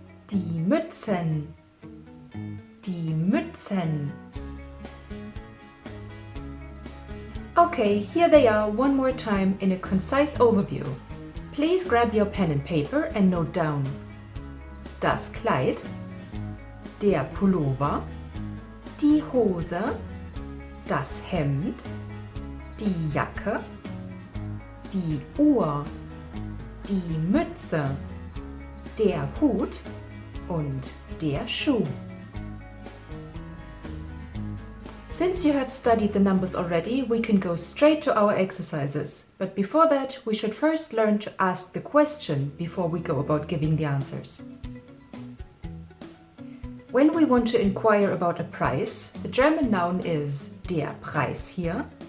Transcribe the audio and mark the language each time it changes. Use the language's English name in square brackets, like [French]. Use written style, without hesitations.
[German] Die Mützen. Die Mützen. [English] Okay, here they are one more time in a concise overview. Please grab your pen and paper and note down. [German] Das Kleid, der Pullover, die Hose, das Hemd, die Jacke, die Uhr, die Mütze, der Hut und der Schuh. [English] Since you have studied the numbers already, we can go straight to our exercises. But before that, we should first learn to ask the question before we go about giving the answers. When we want to inquire about a price, the German noun is [German] der Preis hier.